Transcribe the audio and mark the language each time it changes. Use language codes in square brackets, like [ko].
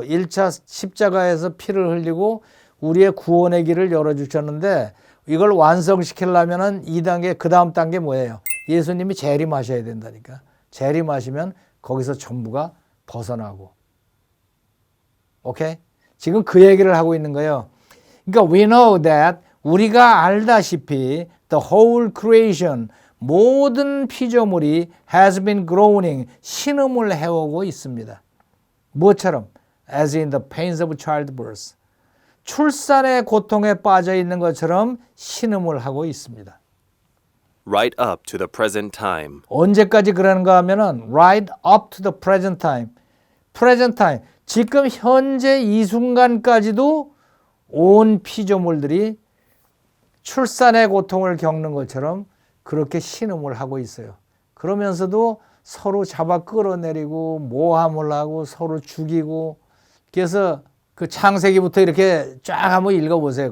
[ko] 1차 십자가에서 피를 흘리고 우리의 구원의 길을 열어주셨는데 이걸 완성시키려면 2단계, 그 다음 단계 뭐예요? 예수님이 재림하셔야 된다니까. 재림하시면 거기서 전부가 벗어나고. 오케이? 지금 그 얘기를 하고 있는 거예요. 그러니까 [en] we know that [ko] 우리가 알다시피 [en] the whole creation [ko] 모든 피조물이 [en] has been groaning, [ko] 신음을 해오고 있습니다. 무엇처럼? [en] As in the pains of childbirth. [ko] 출산의 고통에 빠져 있는 것처럼 신음을 하고 있습니다. [en] right up to the present time. [ko] 언제까지 그러는가 하면은 [en] right up to the present time. present time. [ko] 지금 현재 이 순간까지도 온 피조물들이 출산의 고통을 겪는 것처럼 그렇게 신음을 하고 있어요. 그러면서도 서로 잡아 끌어내리고 모함을 하고 서로 죽이고 그래서 그 창세기부터 이렇게 쫙 한번 읽어보세요.